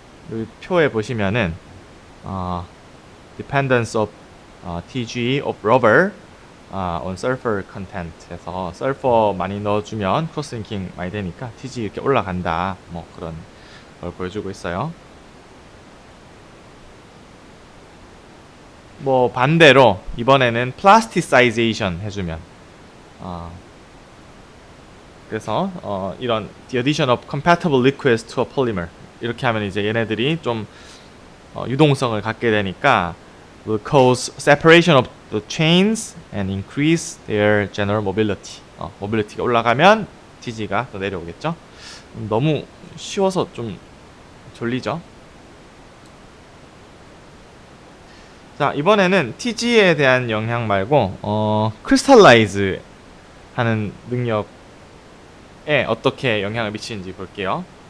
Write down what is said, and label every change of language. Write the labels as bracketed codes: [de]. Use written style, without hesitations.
[ko] 여기 표에 보시면은 [en] dependence of TG of rubber on sulfur content [ko] 해서 sulfur 많이 넣어주면 크로스 링킹 많이 되니까 TG 이렇게 올라간다, 뭐 그런 걸 보여주고 있어요. 뭐 반대로 이번에는 plasticization 해주면 그래서 이런 [en] the addition of compatible liquids to a polymer [ko] 이렇게 하면 이제 얘네들이 좀 유동성을 갖게 되니까 [en] will cause separation of the chains and increase their general mobility. [ko] mobility가 올라가면 TG가 더 내려오겠죠. 너무 쉬워서 좀 졸리죠. 자, 이번에는 TG에 대한 영향 말고 crystallize 하는 능력에 어떻게 영향을 미치는지 볼게요.